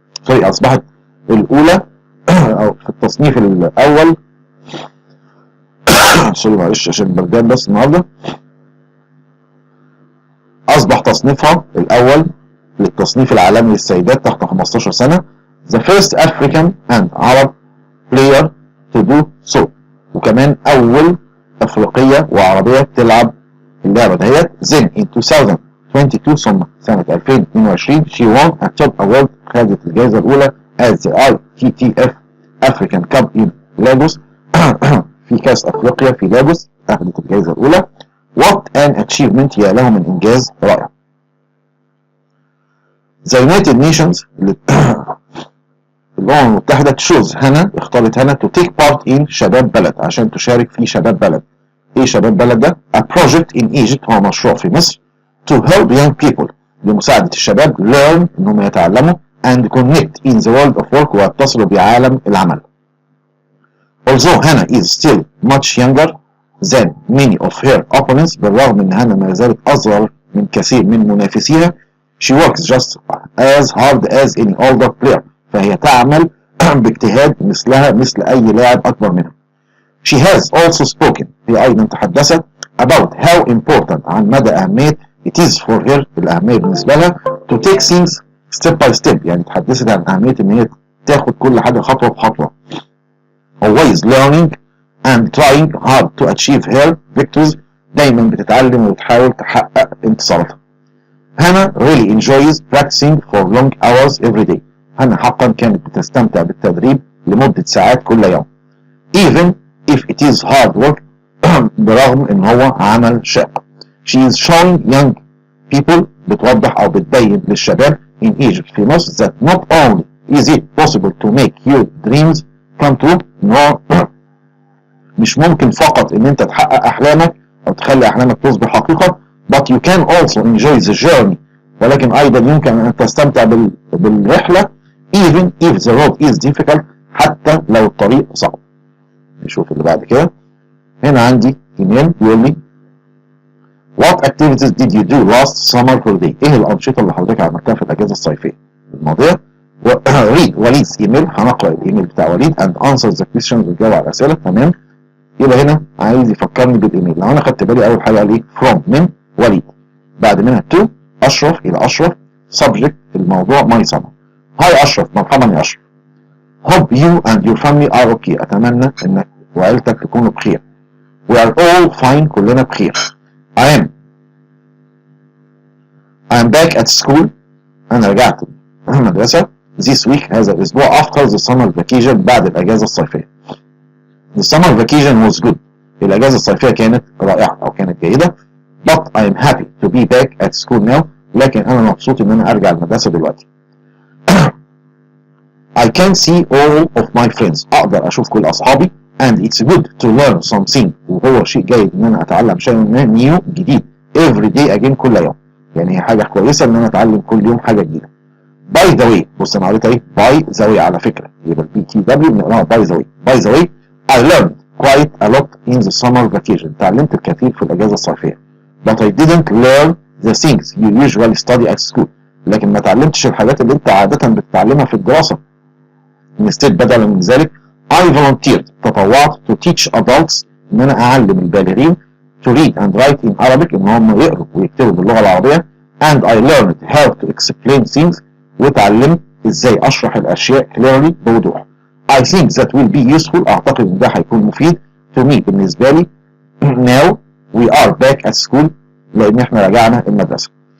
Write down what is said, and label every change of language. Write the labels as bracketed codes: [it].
[ar] أصبحت الأولى أو في التصنيف الأول معلش عشان بردان بس النهارده أصبح تصنيفها الأول للتصنيف العالمي للسيدات تحت 15 سنة [en] the first African and Arab player to do so [ar] وكمان أول أفريقية وعربية تلعب اللعبة دهيت. [en] Then in 2022 [ar] ثم سنة 2022 [en] she won a top award [ar] خدت الجائزة الأولى [en] at the ITTF African Cup in Lagos [ar] في كأس أفريقيا في لاجوس أخذت الجائزة الأولى. [en] What an achievement [ar] يا له من إنجاز رائع. The United Nations الأمم المتحدة تشوز هانا اختارت هانا [en] to take part in [ar] شباب بلد عشان تشارك في شباب بلد. ايه شباب بلد ده؟ [en] A project in Egypt [ar] هو مشروع في مصر [en] to help young people [ar] لمساعدة الشباب learn انهم يتعلموا [en] and connect in the world of work [ar] ويتصلوا بعالم العمل. [en] Although Hannah is still much younger than many of her opponents [ar] بالرغم ان هانا ما زالت اصغر من كثير من منافسيها [en] she works just as hard as any older player [ar] فهي تعمل باجتهاد مثل أي لاعب أكبر منها. [en] She has also spoken [ar] هي أيضا تحدثت [en] about how important [ar] عن مدى أهمية [en] it is for her [ar] الأهمية بالنسبة لها [en] to take things step by step [ar] يعني تحدثت عن أهمية إن هي تاخد كل حاجة خطوة بخطوة. [en] Always learning and trying hard to achieve her victories [ar] دايما بتتعلم وتحاول تحقق انتصاراتها. [en] Hannah really enjoys practicing for long hours every day. [ar] هانا حقا كانت بتستمتع بالتدريب لمدة ساعات كل يوم. [en] Even if it is hard work [ar] برغم ان هو عمل شاق. [en] She is showing young people [ar] بتوضح او بتبين للشباب [en] in Egypt في مصر that not only is it possible to make your dreams come true no [ar] مش ممكن فقط ان انت تحقق احلامك او تخلي احلامك تصبح حقيقة [en] but you can also enjoy the journey [ar] ولكن ايضا يمكن ان تستمتع بالرحلة [en] even if the road is difficult [ar] حتى لو الطريق صعب. نشوف اللي بعد كده. هنا عندي ايميل بيقول لي [en] What activities did you do last summer holiday؟ [ar] ايه الانشطه اللي حضرتك عملتها في الاجازه الصيفيه الماضيه؟ read وليد ايميل، هنقرا الايميل بتاع وليد [en] and answer the questions، [ar] ونجاوب على الاسئله. تمام. يبقى هنا عايز يفكرني بالايميل. لو انا خدت بالي اول حاجه قال ايه؟ from من وليد، بعد منها to اشرف الى اشرف، subject الموضوع my summer. هاي اشرف، مرحبا يا اشرف. [en] hope you and your family are okay، [ar] اتمنى انك وعيلتك تكونوا بخير. [en] we are all fine، [ar] كلنا بخير. [en] I am back at school، [ar] انا رجعت المدرسه [en] this week، [ar] هذا الاسبوع [en] after the summer vacation، [ar] بعد الاجازه الصيفيه. [en] the summer vacation was good، [ar] الاجازه الصيفيه كانت رائعه او كانت جيده. [en] but I am happy to be back at school now، [ar] لكن انا مبسوط ان انا ارجع المدرسه دلوقتي. [en] I can see all of my friends، [ar] اقدر اشوف كل اصحابي. [en] and it's good to learn something، [ar] وهو شيء جيد ان انا اتعلم شيء [en] new جديد every day again، [ar] كل يوم. يعني هي حاجه كويسه ان انا اتعلم كل يوم حاجه جديده. باي ذا واي، بص انا قريت ايه؟ باي ذا واي على فكره، يبقى البي تي دبليو بنقراها باي ذا واي. [en] by the way I learned quite a lot in the summer vacation، [ar] تعلمت الكثير في الاجازه الصيفيه. [en] but I didn't learn the things you usually study at school، [ar] لكن ما تعلمتش الحاجات اللي انت عاده بتتعلمها في الدراسه. [en] instead [ar] بدلا من ذلك [en] I volunteered، تطوعت to teach adults، [ar] ان انا اعلم البالغين [en] to read and write in Arabic، [ar] ان هم يقروا ويكتبوا باللغه العربيه. [en] and I learned how to explain things، [ar] وتعلمت ازاي اشرح الاشياء [en] clearly بوضوح. I think that will be useful، [ar] اعتقد ان ده هيكون مفيد [en] to me [ar] بالنسبه لي. [en] now we are back at school، [ar] لان احنا رجعنا المدرسه.